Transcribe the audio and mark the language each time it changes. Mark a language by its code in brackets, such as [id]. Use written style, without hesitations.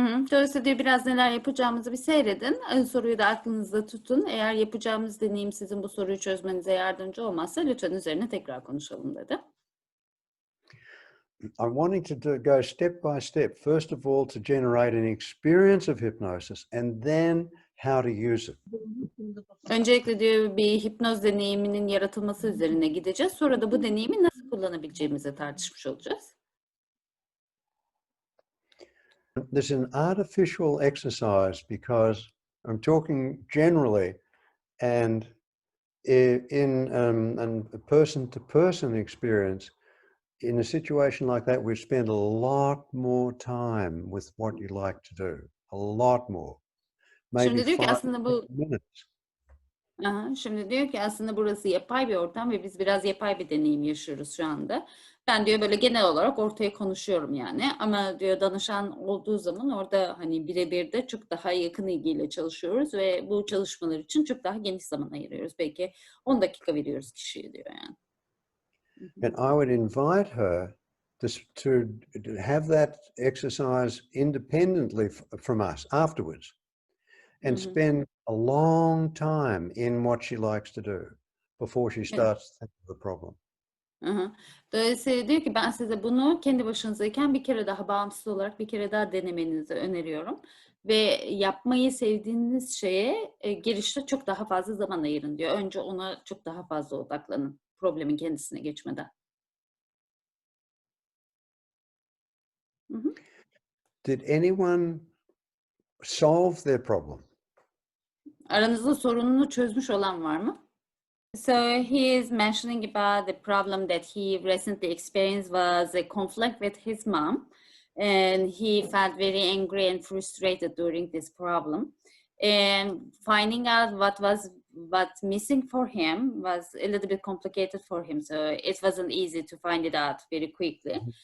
[tr] Dolayısıyla diyor biraz neler yapacağımızı bir seyredin. Soruyu da aklınızda tutun. Eğer yapacağımız deneyim sizin bu soruyu çözmenize yardımcı olmazsa lütfen üzerine tekrar konuşalım dedi. [en] I'm wanting to go step by step. First of all, to generate an experience of hypnosis and then how to use it. [tr] Öncelikle diyor bir hipnoz deneyiminin yaratılması üzerine gideceğiz. Sonra da bu deneyimi nasıl kullanabileceğimizi tartışmış olacağız. [en] This is an artificial exercise because I'm talking generally, and in a person-to-person experience, in a situation like that, we spend a lot more time with what you like to do, a lot more. Maybe [tr] Şimdi diyor ki [en] 5 [tr] aslında bu [en] minutes. [tr] Şimdi diyor ki aslında burası yapay bir ortam ve biz biraz yapay bir deneyim yaşıyoruz şu anda. Ben diyor böyle genel olarak ortaya konuşuyorum yani ama diyor danışan olduğu zaman orada hani birebir de çok daha yakın ilgiyle çalışıyoruz ve bu çalışmalar için çok daha geniş zaman ayırıyoruz. Belki 10 dakika veriyoruz kişiye diyor yani. [en] And I would invite her to have that exercise independently from us afterwards. And spend a long time in what she likes to do before she starts thinking of the problem. [tr] Dolayısıyla diyor ki ben size bunu kendi başınızdayken bir kere daha bağımsız olarak bir kere daha denemenizi öneriyorum. Ve yapmayı sevdiğiniz şeye girişte çok daha fazla zaman ayırın diyor. Önce ona çok daha fazla odaklanın problemin kendisine geçmeden. [en] Did anyone solve their problem? [tr] Aranızda sorununu çözmüş olan var mı? [en] So he is mentioning about the problem that he recently experienced was a conflict with his mom, and he felt very angry and frustrated during this problem. And finding out what's missing for him was a little bit complicated for him, so it wasn't easy to find it out very quickly.